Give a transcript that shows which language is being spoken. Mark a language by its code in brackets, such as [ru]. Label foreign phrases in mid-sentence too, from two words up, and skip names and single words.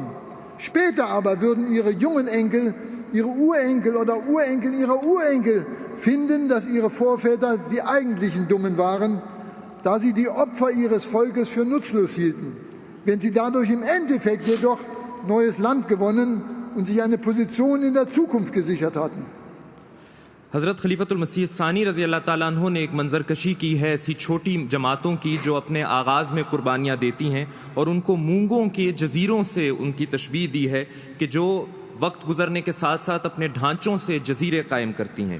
[de] Später aber würden ihre jungen Enkel, ihre Urenkel oder Urenkel ihrer Urenkel finden, dass ihre Vorväter die eigentlichen Dummen waren, da sie die Opfer ihres Volkes für nutzlos hielten, wenn sie dadurch im Endeffekt jedoch neues Land gewonnen und sich eine Position in der Zukunft gesichert hatten. [ur] حضرت خلیفۃ المسیح ثانی [ar] رضي الله تعالى عنه [ur] نے ایک منظرکشی کی ہے ایسی چھوٹی جماعتوں کی جو اپنے آغاز میں قربانیاں دیتی ہیں اور ان کو مونگوں کے جزیروں سے ان کی تشبیہ دی ہے کہ جو وقت گزرنے کے ساتھ ساتھ اپنے ڈھانچوں سے جزیرے قائم کرتی ہیں.